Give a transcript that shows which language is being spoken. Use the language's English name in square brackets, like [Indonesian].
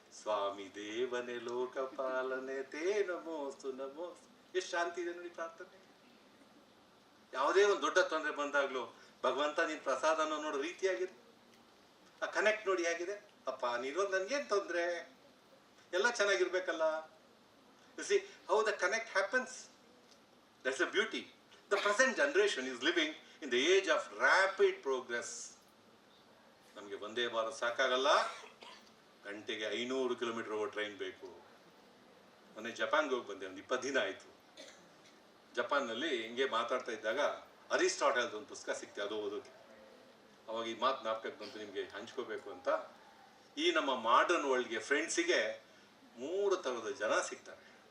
[Sanskrit] ಸ್ವಾಮಿ ದೇವನೇ ಲೋಕಪಾಲನೆ ತೇ ನಮೋಸ್ತು ನಮೋಸ್ತು. [Kannada] ಎಷ್ಟು ಶಾಂತಿ ಇದೆ ನೋಡಿ ಪ್ರಾರ್ಥನೆ. ಯಾವುದೇ ಒಂದು ದೊಡ್ಡ ತೊಂದರೆ ಬಂದಾಗ್ಲೂ ಭಗವಂತ ನಿನ್ ಪ್ರಸಾದನ ನೋಡೋ ರೀತಿಯಾಗಿದೆ. ಆ ಕನೆಕ್ಟ್ ನೋಡಿ ಹೇಗಿದೆ. ಅಪ್ಪ ನೀರೋದು ನನ್ಗೇನು ತೊಂದರೆ, ಎಲ್ಲ ಚೆನ್ನಾಗಿರ್ಬೇಕಲ್ಲ. [English] You see how the connect happens. That's the beauty. The present generation is living in the age of rapid progress. [Kannada] ನಮಗೆ ಒಂದೇ ಭಾರತ್ ಸಾಕಾಗಲ್ಲ, ಗಂಟೆಗೆ 500 ಕಿಲೋಮೀಟರ್ ಹೋಗೋ ಟ್ರೈನ್ ಬೇಕು. ಮೊನ್ನೆ ಜಪಾನ್ಗೆ ಹೋಗಿ ಬಂದೆ, ಒಂದು 20 ದಿನ ಆಯಿತು. ಜಪಾನ್ನಲ್ಲಿ ಹಿಂಗೆ ಮಾತಾಡ್ತಾ ಇದ್ದಾಗ ಅರಿಸ್ಟಾಟಲ್ದು ಒಂದು ಪುಸ್ತಕ ಸಿಕ್ತೆ, ಅದು ಓದೋಕೆ. ಅವಾಗ ಈ ಮಾತು ಜ್ಞಾಪಕಕ್ಕೆ ಬಂತು, ನಿಮಗೆ ಹಂಚ್ಕೋಬೇಕು ಅಂತ. ಈ ನಮ್ಮ ಮಾಡರ್ನ್ ವರ್ಲ್ಡ್ಗೆ ಫ್ರೆಂಡ್ಸಿಗೆ 3 ಥರದ ಜನ ಸಿಗ್ತಾರೆ.